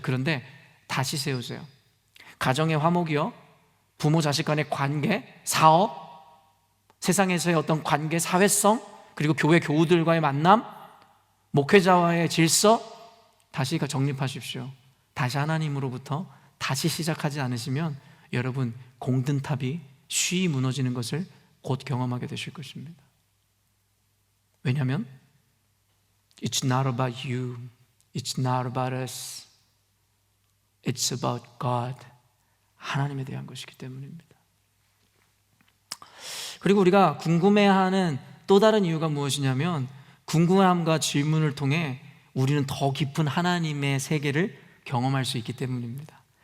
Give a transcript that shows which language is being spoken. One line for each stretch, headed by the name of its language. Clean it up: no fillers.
Korean: 그런데 다시 세우세요. 가정의 화목이요, 부모 자식 간의 관계, 사업, 세상에서의 어떤 관계, 사회성, 그리고 교회 교우들과의 만남, 목회자와의 질서, 다시 정립하십시오. 다시 하나님으로부터 다시 시작하지 않으시면 여러분, 공든탑이 쉬이 무너지는 것을 곧 경험하게 되실 것입니다.
English: 왜냐하면 It's not about you. It's not about us. It's about God.
Korean: 하나님에 대한 것이기 때문입니다. 그리고 우리가 궁금해하는 또 다른 이유가 무엇이냐면, 궁금함과 질문을 통해 우리는 더 깊은 하나님의 세계를 경험할 수 있기 때문입니다.